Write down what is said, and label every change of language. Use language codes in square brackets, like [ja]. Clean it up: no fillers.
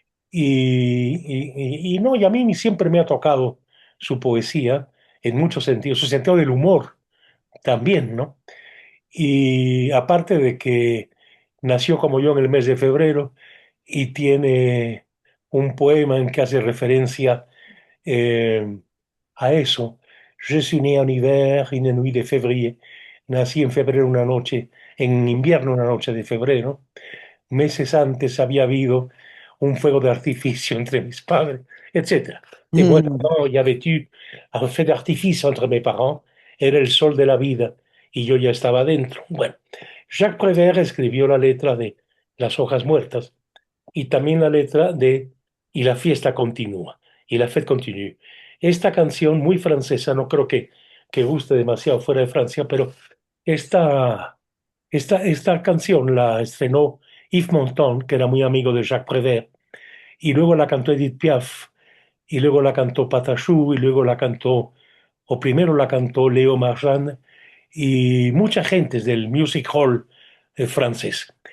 [es] Y no, y a mí siempre me ha tocado su poesía en muchos sentidos, su sentido del humor también, ¿no? Y aparte de que nació como yo en el mes de febrero y tiene un poema en que hace referencia eh, a eso. [fr] Je suis né en hiver, une nuit de février. [es] Nací en febrero una noche, en invierno una noche de febrero. Meses antes había habido un fuego de artificio entre mis padres, etc. [fr] Et voilà, il y avait eu un feu d'artifice entre mes parents. [es] Era el sol de la vida y yo ya estaba dentro. Bueno, Jacques Prévert escribió la letra de Las hojas muertas y también la letra de "Y la fiesta continúa", "Y la fête continue". Esta canción muy francesa, no creo que guste demasiado fuera de Francia, pero esta, esta canción la estrenó Yves Montand, que era muy amigo de Jacques Prévert, y luego la cantó Edith Piaf, y luego la cantó Patachou, y luego la cantó, o primero la cantó Léo Marchand, y mucha gente del music hall francés.